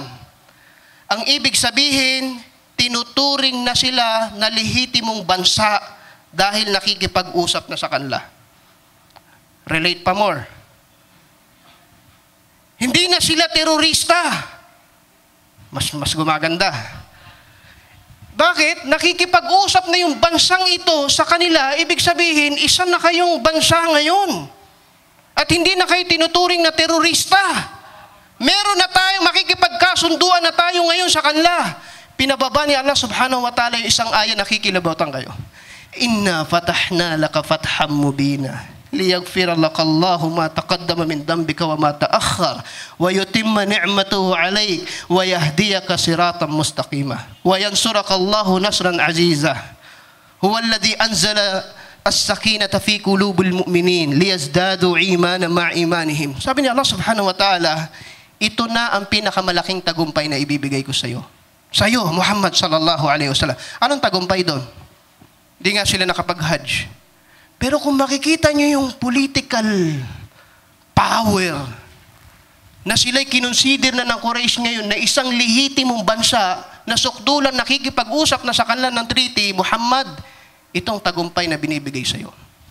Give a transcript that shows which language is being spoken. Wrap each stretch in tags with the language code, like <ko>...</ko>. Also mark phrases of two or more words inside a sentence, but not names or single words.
<tl>Ang ibig sabihin, tinuturing na sila na lehitimong bansa dahil nakikipag-usap na sa kanila. Relate pa more. Hindi na sila terorista. Mas gumaganda. Bakit? Nakikipag-usap na yung bansang ito sa kanila, ibig sabihin, isa na kayong bansa ngayon. At hindi na kayo tinuturing na terorista. Meron na tayong makikipagkasunduan na tayo ngayon sa kanila. Pinababa ni Allah</tl> <ar>سبحانه وتعالى</ar> <tl>yung isang aya, nakikilabutan kayo.</tl> <ar>إنا فتحنا لك فتحا مبينا. ليغفر لك الله ما تقدم من ذنبك وما تأخر ويتم نعمته عليك ويهديك صراطا مستقيما وينصرك الله نصرا عزيزا هو الذي أنزل السكينة في قلوب المؤمنين ليزدادوا إيمانا مع إيمانهم.</ar> <tl>Sabi ni Allah</tl> <ar>سبحانه وتعالى,</ar> <tl>ito na ang pinakamalaking tagumpay na ibibigay ko sa iyo. Sa iyo,</tl> <ar>Muhammad صلى الله عليه وسلم.</ar> <tl>Anong tagumpay doon? Hindi nga sila nakapag-hajj. Pero kung makikita niyo yung</tl> <en>political power</en> <tl>na sila'y kinonsider na ng Quraysh ngayon na isang lehitimong bansa na sukdulan nakikipag-usap na sa kanila ng treaty, Muhammad, itong tagumpay na binibigay sa iyo.</tl>